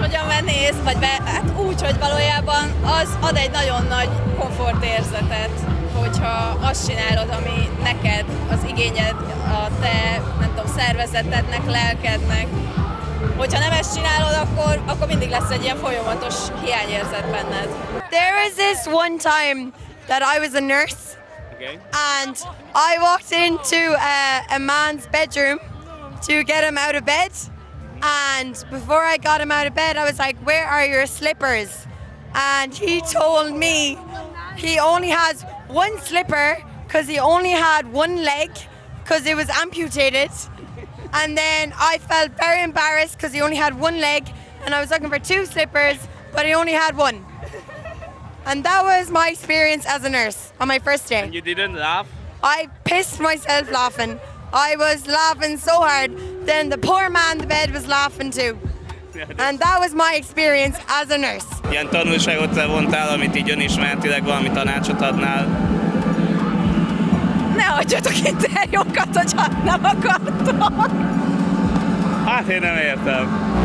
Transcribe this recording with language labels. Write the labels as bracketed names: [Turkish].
[Hungarian] Máshogyan benéz, vagy be, hát úgy, hogy valójában az ad egy nagyon nagy komfortérzetet, hogyha azt csinálod, ami neked az igényed, a te, nem tudom, szervezetednek, lelkednek. Hogyha nem ezt csinálod, akkor mindig lesz egy ilyen folyamatos hiányérzet benned. [English] There is this one time that I was a nurse, and I walked into a man's bedroom to get him out of bed, and before I got him out of bed, I was like, where are your slippers? And he told me he only has one slipper because he only had one leg because it was amputated. And then I felt very embarrassed because he only had one leg, and I was looking for two slippers, but he only had one. And that was my experience as a nurse on my first day. And you didn't laugh? I pissed myself laughing. I was laughing so hard, then the poor man in the bed was laughing too. And that was my experience as a nurse. [Hungarian] Ilyen tanulságot levontál, amit így önismertileg valami tanácsot adnál? Ne adjatok interjúkat, hogyha nem akartok! Hát én nem értem.